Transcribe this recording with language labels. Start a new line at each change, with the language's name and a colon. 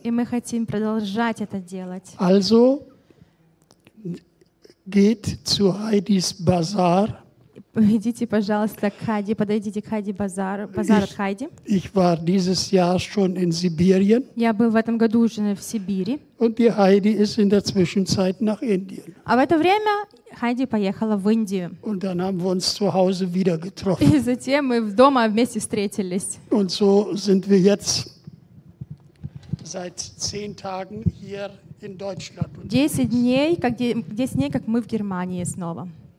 Russian: И мы хотим продолжать это делать.
German: Also geht zu Heidis Bazar.
Russian: Идите, пожалуйста, к Хайди. Подойдите к Хайди Базар. Базар от Хайди.
German: Ich war dieses Jahr schon in Sibirien.
Russian: Я был в этом году уже в Сибири.
German: Und die Heidi ist in der Zwischenzeit nach Indien.
Russian: А в это время Хайди поехала в Индию.
German: Und dann haben wir uns zu Hause wieder getroffen.
Russian: И затем мы дома вместе встретились.
German: Und so sind wir jetzt seit 10 Tagen hier.
Russian: 10 дней, как мы в Германии снова.